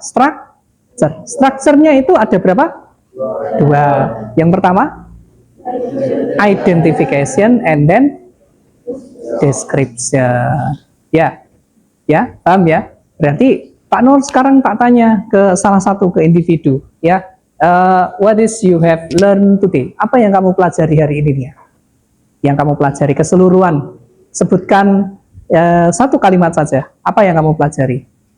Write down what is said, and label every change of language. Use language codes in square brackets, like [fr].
[id] Structure. Structure-nya itu ada berapa? Dua. Yang pertama, identification and then description. Ya, paham ya? Berarti Pak Nur sekarang tak tanya ke salah satu ke individu, ya. [en] What is you have learned today? [id] Apa yang kamu pelajari hari ini ya? Yang kamu pelajari keseluruhan. Sebutkan satu kalimat saja. Apa yang kamu pelajari?